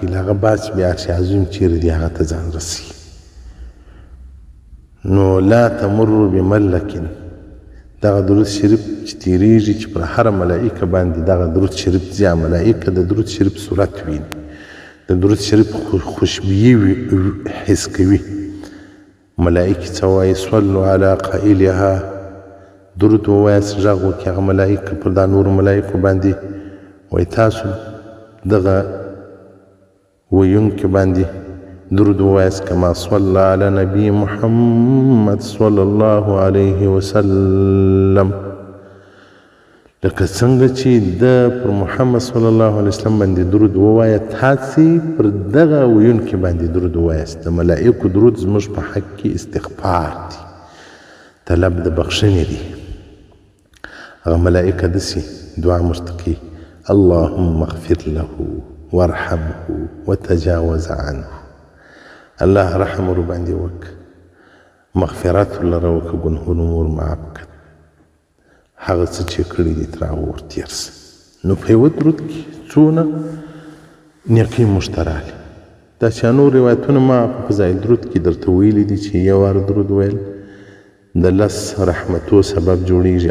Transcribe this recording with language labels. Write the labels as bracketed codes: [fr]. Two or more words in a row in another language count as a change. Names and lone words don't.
[ps] له هغه بعد چې بیا عرش عظیم چیرې دی هغه ته ځان رسي. نو [ar] لا تمروا بملک [ps] دغه درود شریف چې تیریږي چې پر هره ملائکه باندې دغه درود شریف ځي. ملائکه د درود شریف صورت ویني، د درود شریف خوشبويي حس کوي. ملائکې څه وایي؟ [ar] صلوا علی قائلها [ps] درود ووایاست غږ وکړي هغه ملائکه پر دا نورو ملائکو باندې وایي تاسو دغه ویونکي باندې درود ووایاست [ar] کما صلی علی نبی محمد صلی الله علیه وسلم [ps] لکه څنګه چې د پر محمد [ar] صلی الله علیه وسلم [ps] باندې درود ووایه تاسې پر دغه ویونکي باندې درود ووایاست. د ملائکو درود زموږ په حق کې استغفار دی، طلب د بخښنې دی. هغه ملائکه داسې دعا موږ ته کوي [ar] اللهم اغفر له وارحمه وتجاوز عنه. [ps] الله رحم ور باندې وکړه، مغفرت ولره وکړه، ګناهونه ور معاف کړه، هغه څه چې کړي دي تر هغه ور تېر شه. نو په یوه درود کې څونه نیکۍ موږ ته راغلي. دا چې نور روایتونه ما په فضایل درود کې درته ویلي دي چې یو وار درود ویل د 10 رحمتو سبب جوړېږي.